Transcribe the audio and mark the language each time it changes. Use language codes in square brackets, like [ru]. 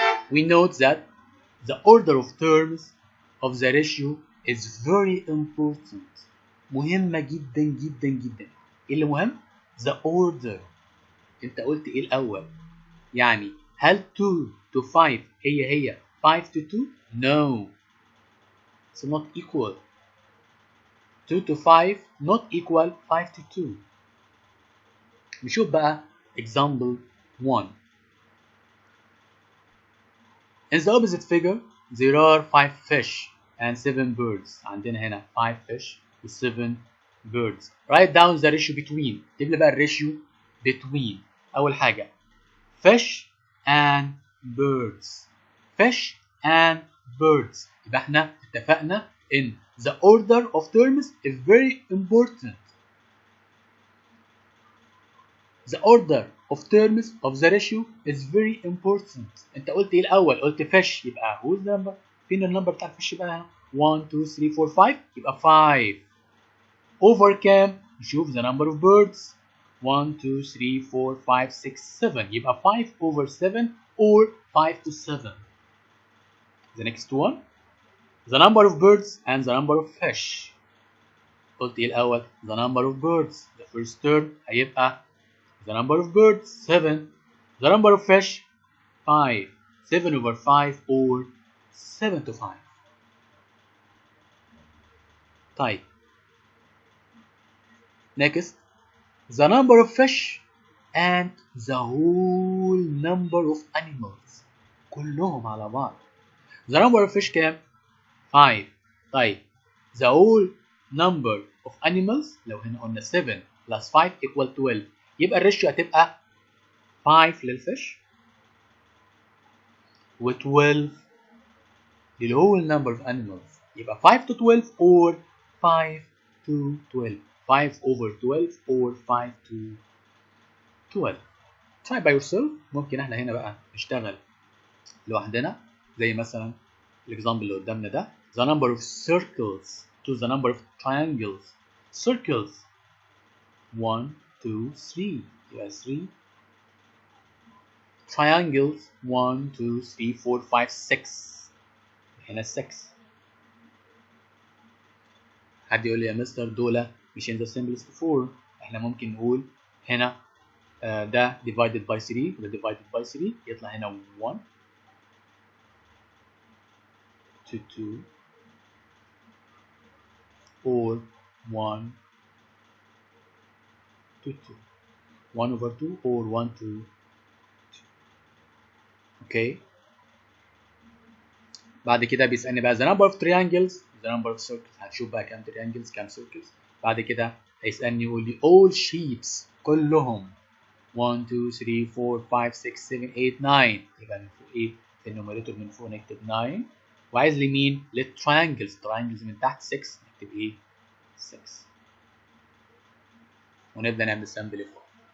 [en] We note that the order of terms of the ratio is very important. [ar] مهمة جدا جدا جدا. ايه اللي مهم؟ [en] The order. [ar] انت قلت ايه الاول؟ يعني هل [en] 2 to 5 [ar] هي [en] 5 to 2؟ No. It's not equal. 2 to 5 not equal 5 to 2. [ar] نشوف بقى [en] example 1. In the opposite figure there are 5 fish and 7 birds. [ar] عندنا هنا [en] 5 fish و 7 birds. Write down the ratio between. [ar] اكتب لي بقى الريشيو between. أول حاجة [en] fish and birds. fish and birds. [ar] يبقى احنا اتفقنا [en] in the order of terms is very important. The order of terms of the ratio is very important. [ar] انت قلت ايه الاول؟ قلت fish. يبقى [en] whose number؟ [ar] فين النمبر بتاع الفيش بقى هنا؟ 1 2 3 4 5. [en] يبقى 5 over [ar] كام؟ نشوف [en] the number of birds. 1 2 3 4 5 6 7. يبقى 5 over 7 or 5 to 7. The next one the number of birds and the number of fish. [ar] قلت ايه الاول؟ [en] the number of birds. the first term [ar] هيبقى [en] the number of birds 7. the number of fish 5. 7 over 5 or 7 to 5. طيب next the number of fish and the whole number of animals. [ar] كلهم على بعض. [en] the number of fish [ar] كام؟ 5. طيب [en] the whole number of animals. [ar] لو هنا قلنا [en] 7 plus 5 equal 12 [ar] يبقى الريشيو هتبقى [en] 5 للفيش و 12 لل whole number of animals. يبقى 5 to 12 or 5 to 12. 5 over 12 or 5 to 12. try by yourself. [ar] ممكن احنا هنا بقى نشتغل لوحدنا زي مثلا الاكزامبل اللي قدامنا ده. [en] the number of circles to the number of triangles. circles 1 2 3 يبقى 3. triangles 1 2 3 4 5 6 هنا 6. [ar] حد يقول لي يا مستر دول مش [en] in the simplest form. [ar] احنا ممكن نقول هنا ده [en] divided by 3 [ar] وده divided by 3 يطلع هنا [en] 1 to 2 or 1 to 2. 1 over 2 or 1 to 2. [ar] اوكي. بعد كده بيسألني بقى [en] the number of triangles the number of circles. [ar] هنشوف بقى كام triangles كام circles. بعد كده هيسألني يقول لي [en] all shapes [ar] كلهم 1 2 3 4 5 6 7 8 9. يبقى من فوق ايه في النوميريتور من فوق نكتب 9 وعايز لي مين للتراينجلز. triangles من تحت 6 نكتب ايه 6 ونبدأ نعمل سامبل فوق.